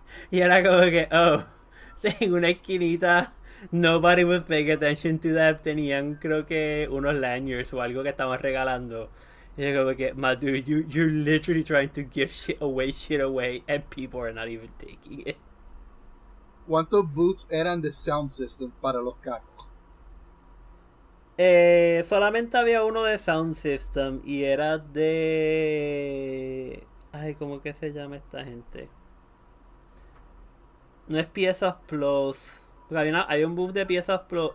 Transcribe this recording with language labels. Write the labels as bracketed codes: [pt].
[es] Y era como que, en una esquinita, [en] nobody was paying attention to that. [es] Tenían, creo que, unos lanyards o algo que estaban regalando. Y era como que, [en] my dude, you're literally trying to give shit away, and people are not even taking it. [es] ¿Cuántos booths eran de sound system para los carros? Solamente había uno de sound system y era de... ¿cómo que se llama esta gente? No es Piezas Plus. Hay un booth de Piezas Plus.